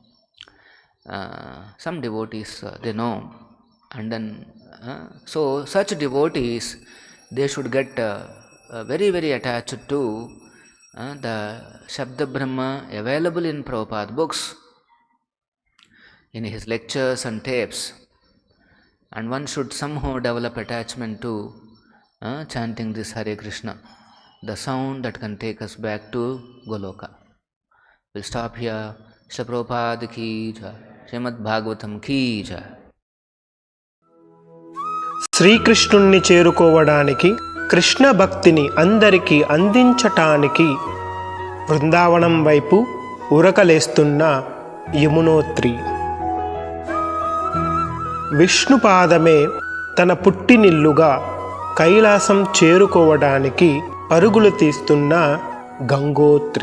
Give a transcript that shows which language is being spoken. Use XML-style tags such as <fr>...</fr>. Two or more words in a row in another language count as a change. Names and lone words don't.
<en>Some devotees they know, and then so such devotees, they should get very very attached to the Shabda Brahma available in Prabhupada books, in his lectures and tapes, and one should somehow develop attachment to chanting this Hare Krishna, the sound that can take us back to Goloka. We'll stop here.</en> <hi>Srila Prabhupada ki jai. Srimad Bhagavatam ki jai.</hi> <te>శ్రీకృష్ణుణ్ణి చేరుకోవడానికి, కృష్ణ భక్తిని అందరికీ అందించటానికి బృందావనం వైపు ఉరకలేస్తున్న యమునోత్రి. విష్ణుపాదమే తన పుట్టినిల్లుగా కైలాసం చేరుకోవడానికి పరుగులు తీస్తున్న గంగోత్రి.</te>